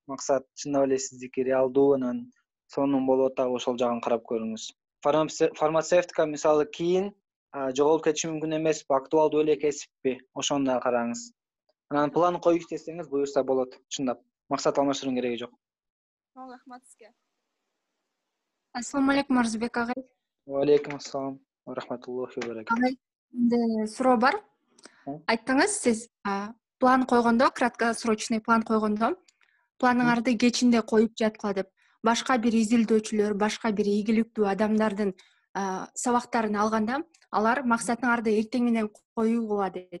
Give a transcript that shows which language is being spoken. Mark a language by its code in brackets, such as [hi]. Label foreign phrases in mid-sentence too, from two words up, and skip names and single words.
[ky] Максат чындап эле сиздики реалдуу, анан сонун болуп атабы, ошол жагын карап көрүңүз. Фармацевтика мисалы кийин жоголуп кетиши мүмкүн эмеспи, актуалдуу эле кесиппи, ошону да караңыз. Анан план коюш десеңиз, буюрса болот, чындап. максат алмаштырууның кереги жок. Чоң рахмат сизге. [uz] Assalomu alaykum Arzbek agay. [ar] وعليكم السلام ورحمة الله وبركاته. [uz] Agay, endi [ky] суроо бар. Айттыңыз, сиз план койгондо, [ru] краткосрочный план [ky] койгондо, планыңарды кечинде коюп жаткыла деп, башка бир изилдөөчүлөр, башка бир ийгиликтүү адамдардын сабактарын алганда, алар максатыңарды эртең менен коюуга дейт.